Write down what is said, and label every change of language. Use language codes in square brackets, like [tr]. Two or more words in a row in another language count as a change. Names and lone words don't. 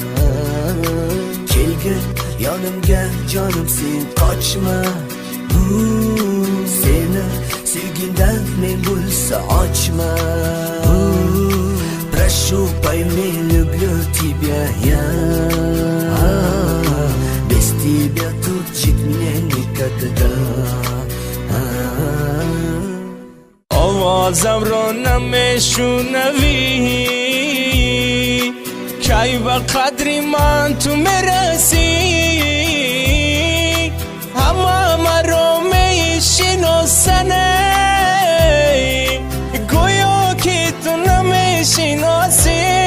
[uz] Kilgün yanımga canım sen kaçma, seni sevgimden men bo'lsa ochma. [ru] Прошу, пойми, люблю тебя я, без тебя тут жить мне никогда. [fa] آوازم رو نمیشنوی، کی به قدری من تو میرسی، همه مرا میشناسنه، گویا که تو نمیشناسی.